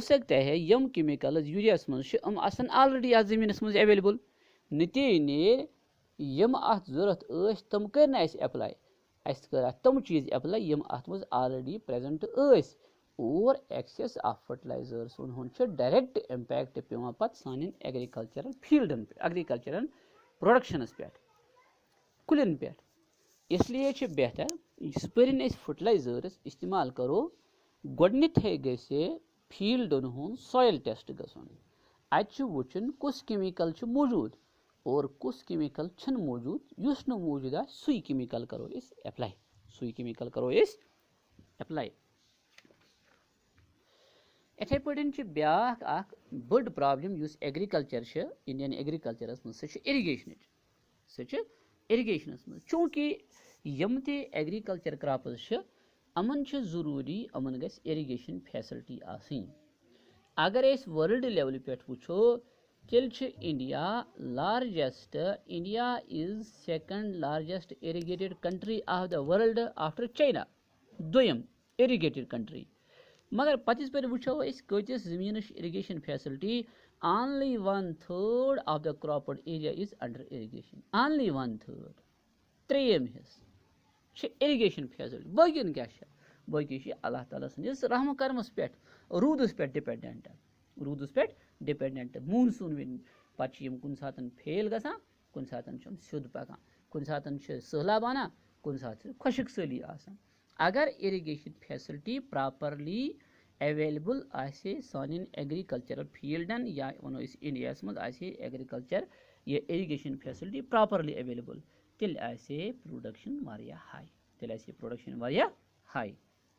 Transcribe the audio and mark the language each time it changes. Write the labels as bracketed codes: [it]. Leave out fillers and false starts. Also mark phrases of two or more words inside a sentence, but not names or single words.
[ks] सकता है यम केमिकल यूरियास मज ऑलरेडी अत जमीनस मज अवेलेबल नतीज नेर यम अत जरूरत तम कर अप्लाई कर तम चीज अप्लाई यम अत मज [en] already present [ks] और [en] excess of fertilizers direct [ks] इम्पैक्ट पेवान पत सान एग्रीकल्चरल फील्डन पे एग्रीकल्चरल प्रोडक्शनस पे कुलन पे [hi] इसलिए बेहतर इस पर फर्टिलाइजर्स इस्तेमाल करो [ks] गोडनथे गसे फील्डन हुन [en] soil test [ks] गसन अत वुचन कुस केमिकल मौजूद और कुस केमिकल छन मौजूद युस न मौजूद आ सुई केमिकल करो इस अप्लाई इथे पटन ब्याक अख बड़ प्रॉब्लम युस एग्रीकल्चर इंडियन एग्रीकल्चरस मज इरिगेशनस मज चूंकि यम ते एग्रीकल्चर क्रॉप्स अमन जरूरी अमन गस [en] irrigation facility [ks] आसनी अगर इस [en] world level [ks] पे वुचो [en] तेल India largest India is second largest irrigated country of the world after China [ks] दोयम इरिगेटेड कंट्री मगर पत पे वुचो कतिस जमीन इरिगेशन [en] फैसिलिटी only 1/3 of the cropped area is under irrigation only 1/3 [ks] त्रेम हिस्स इरिगेशन फैसिलिटी बकिन क्या बकी अल्लाह ताला सन्दिस रहम करमस पे रूदस पे डिपेंडेंट मूनसून विन पे कुन सात फेल गसान कुन सात सिद्ध पकान कुन सात सैलाब आना कुन सात खुशक सली आसान अगर [en] irrigation facility properly available [ks] आसे सानिन एग्रीकल्चरल फील्डन या वनो इंडिया मज आसे एग्रीकल्चर ये [en] irrigation facility properly available [ks] तेल आसे प्रोडक्शन वारिया हाई